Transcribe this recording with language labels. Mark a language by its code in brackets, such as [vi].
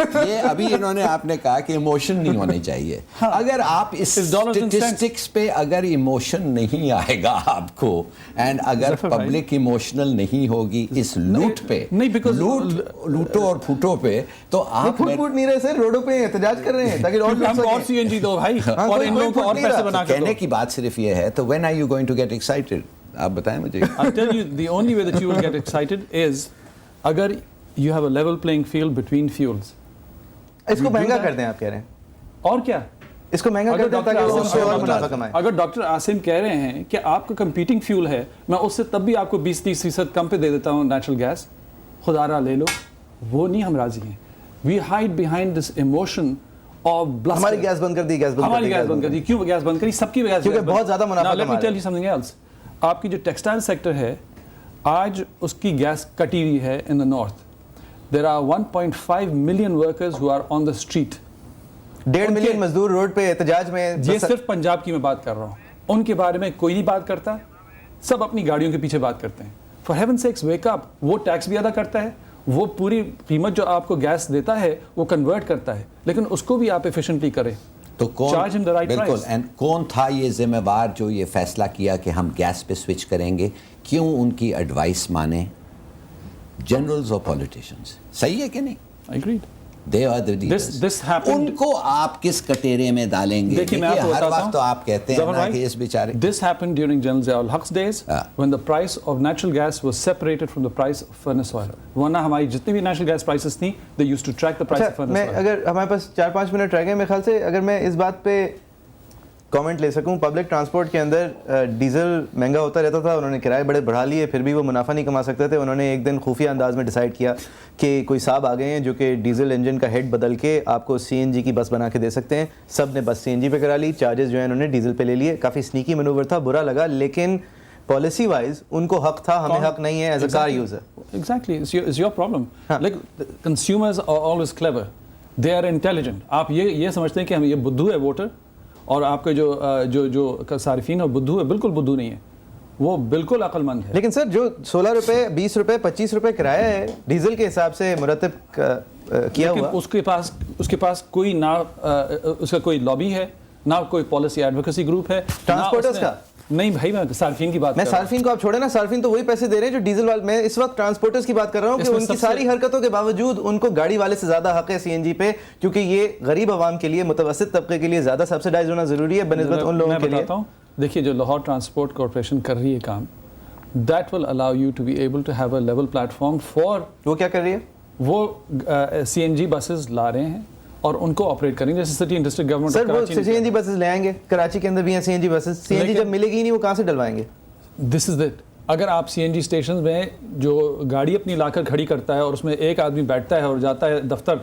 [ur] یہ ابھی انہوں نے آپ نے کہا کہ ایموشن نہیں ہونی چاہیے. اگر آپ اس اسٹیٹسٹکس پہ اگر ایموشن نہیں آئے گا آپ کو, اینڈ اگر پبلک ایموشنل نہیں ہوگی اس لوٹ پہ, لوٹو اور پھوٹو پہ, تو آپ پھوٹ نہیں رہے سر, روڈوں پہ احتجاج کر رہے ہیں تاکہ اور سی این جی دو بھائی, اور ان لوگوں کو اور پیسے بنا کے. کہنے کی بات صرف یہ ہے, تو [en] when are you going to get excited? [ur] آپ بتائیں مجھے. [en] I'll tell you the only way that you will get excited is اگر you have a level playing field between fuels. [ur] اس کو مہنگا کر دیں آپ کہہ رہے ہیں. اور کیا, اس کو مہنگا کر دیں تاکہ وہ سے اور منافع کمائیں. اگر ڈاکٹر عاصم کہہ رہے ہیں کہ آپ کا کمپیٹنگ فیول ہے, میں اس سے تب بھی آپ کو 20-30% کم پہ دے دیتا ہوں نیچرل گیس, خدا را لے لو, وہ نہیں ہم راضی ہیں. [en] We hide behind this emotion of bluster. [ur] ہماری گیس بند کر دی, ہماری گیس بند کر دی. کیوں گیس بند کری؟ سب کی گیس کیونکہ بہت زیادہ منافع کما رہے ہیں. [en] Let me tell you something else. [ur] آپ کی جو ٹیکسٹائل سیکٹر ہے آج اس کی گیس کٹی ہوئی ہے [en] In the north. There are 1.5 million workers who are on the street. [ur] 1.5 million مزدور روڈ پہ احتجاج میں. یہ صرف پنجاب کی میں بات کر رہا ہوں, ان کے بارے میں کوئی نہیں بات کرتا, سب اپنی گاڑیوں کے پیچھے بات کرتے ہیں. [en] For heaven's sakes wake up. [ur] وہ ٹیکس بھی ادا کرتا ہے, وہ پوری قیمت جو آپ کو گیس دیتا ہے وہ کنورٹ کرتا ہے, لیکن اس کو بھی آپ ایفیشینٹلی کریں. تو بالکل, اینڈ کون تھا یہ ذمہ دار جو یہ فیصلہ کیا کہ ہم گیس پہ سوئچ کریں گے؟ کیوں ان کی ایڈوائس مانیں جنرلز اور پولیٹیشینز؟ صحیح ہے کہ نہیں؟ [en] I agreed. They are the leaders. This happened. [ur] ان کو آپ کس کٹیرے میں ڈالیں گے؟ دیکھیے میں آپ کو ہر بتاتا ہوں, وقت تو آپ کہتے ہیں نا کہ اس بیچارے. [en] This happened during General Zia ul Haq's days when the price of natural gas was separated from the price of furnace oil. [ur] ورنہ ہماری جتنی بھی نیچرل گیس پرائسز تھیں [en] they used to track the price of furnace oil. [ur] اگر ہمارے پاس 4-5 minute رہ گئے, میرے خیال سے اگر میں اس بات پہ کامنٹ لے سکوں, پبلک ٹرانسپورٹ کے اندر ڈیزل مہنگا ہوتا رہتا تھا, انہوں نے کرائے بڑے بڑھا لیے, پھر بھی وہ منافع نہیں کما سکتے تھے. انہوں نے ایک دن خفیہ انداز میں ڈیسائیڈ کیا کہ کوئی صاحب آ گئے ہیں جو کہ ڈیزل انجن کا ہیڈ بدل کے آپ کو سی این جی کی بس بنا کے دے سکتے ہیں. سب نے بس سی این جی پہ کرا لی, چارجز جو ہیں انہوں نے ڈیزل پہ لے لیے. کافی سنیکی مینوور تھا, برا لگا, لیکن پالیسی وائز ان کو حق تھا, ہمیں حق نہیں ہے [en] As a car user. Exactly, it's your problem. Like consumers are always clever, they are intelligent. [ur] آپ یہ سمجھتے ہیں کہ ہم یہ بدھو ہے ووٹر, اور آپ کے جو صارفین اور بدھو ہے, بالکل بدھو نہیں ہے, وہ بالکل عقل مند ہے. لیکن سر جو 16 روپے 20 روپے 25 روپے کرایہ ہے ڈیزل کے حساب سے مرتب کیا ہوا, اس کے پاس کوئی نہ اس کا کوئی لابی ہے, نہ کوئی پالیسی ایڈوکیسی گروپ ہے ٹرانسپورٹرز کا. نہیں بھائی, میں صارفین کی بات کر رہا ہوں. صارفین کو آپ چھوڑیں نا, صارفین تو وہی پیسے دے رہے ہیں جو ڈیزل والے. میں اس وقت ٹرانسپورٹرز کی بات کر رہا ہوں کہ ان کی ساری حرکتوں کے باوجود ان کو گاڑی والے سے زیادہ حق ہے سی این جی پہ, کیونکہ یہ غریب عوام کے لیے, متوسط طبقے کے لیے زیادہ سبسڈائز ہونا ضروری ہے بنسبت ان لوگوں کے لیے. دیکھیے جو لاہور ٹرانسپورٹ کارپوریشن کر رہی ہے کام, [en] that will allow you to be able to have a level platform for [ur] وہ کیا کر رہی ہے؟ وہ CNG بسز لا رہے ہیں اور ان کو آپریٹ کریں گے، جیسے سٹی اینڈ ڈسٹرکٹ گورنمنٹ سر وہ CNG بسز لے آئیں گے، کراچی کے اندر بھی ہیں CNG بسز، CNG جب ملے گی ہی نہیں وہ کہاں سے ڈلوائیں گے؟ [en] This is it. [ur] اگر آپ CNG اسٹیشن میں جو گاڑی اپنی لا کر کھڑی کرتا ہے اور اس میں ایک آدمی بیٹھتا ہے اور جاتا ہے دفتر،